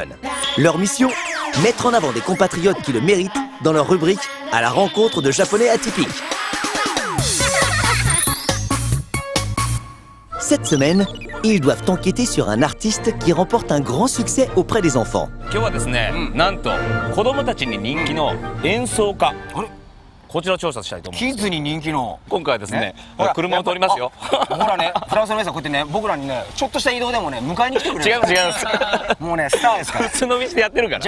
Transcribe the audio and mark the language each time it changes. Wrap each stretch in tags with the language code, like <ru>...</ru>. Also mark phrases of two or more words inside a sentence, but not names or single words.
<fr>Leur mission, mettre en avant des compatriotes qui le méritent dans leur rubrique à la rencontre de Japonais atypiques. Cette semaine, ils doivent enquêter sur un artiste qui remporte un grand succès auprès des enfants.</fr> <ja>今日はですね、なんと子供たちに人気の演奏家。こちらを調査したいと思います。キッズに人気の今回はですね、ほら車を通りますよ。ほらね、フランスの皆さんこうやってね、僕らにね、ちょっとした移動でもね、迎えに来てくれる。違います違います。もうね、スターですから。普通の店でやってるから。</ja>